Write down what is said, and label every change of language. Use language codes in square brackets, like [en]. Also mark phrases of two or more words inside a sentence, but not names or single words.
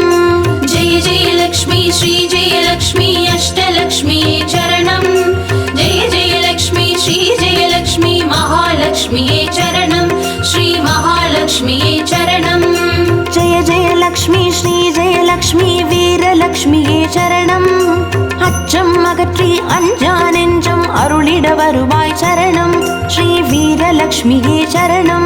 [sa] जय जय लक्ष्मी श्री जय लक्ष्मी अष्टलक्ष्म्यै चरणं जय जय लक्ष्मी श्री जय लक्ष्मी महालक्ष्म्यै चरणं श्री महालक्ष्म्यै चरणं जय जय लक्ष्मी श्री जय लक्ष्मी [ta] வீரலக்ஷ்மியே சரணம் அச்சம் அகற்றி அஞ்சா நெஞ்சம் அருளிட வருவாய் சரணம் ஸ்ரீ வீரலக்ஷ்மியே சரணம்